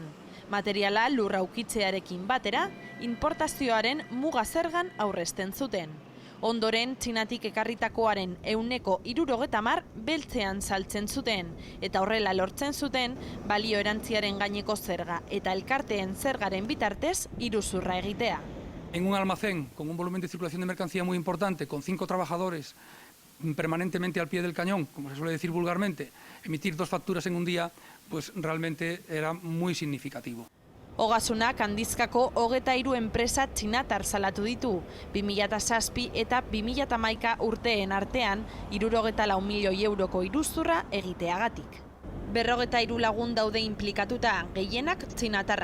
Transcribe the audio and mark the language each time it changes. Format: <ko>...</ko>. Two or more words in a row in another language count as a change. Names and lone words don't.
<eu>Materiala lurra ukitzearekin batera, importazioaren muga zergan aurrezten zuten. Ondoren, Txinatik ekarritakoaren 60% beltzean saltzen zuten, eta horrela lortzen zuten balio erantziaren gaineko zerga eta elkarteen zergaren bitartez iruzurra egitea.</eu> <es>En un almacén con un volumen de circulación de mercancía muy importante, con 5 trabajadores permanentemente al pie del cañón, como se suele decir vulgarmente, emitir 2 facturas en un día, pues realmente era muy significativo.</es> <eu>Ogasunak handizkako 23 enpresa txinatar salatu ditu, 2007 eta 2011 urteen artean 64 milioi euroko iruzurra egiteagatik. 43 lagun daude inplikatuta, gehienak txinatarrak.</eu>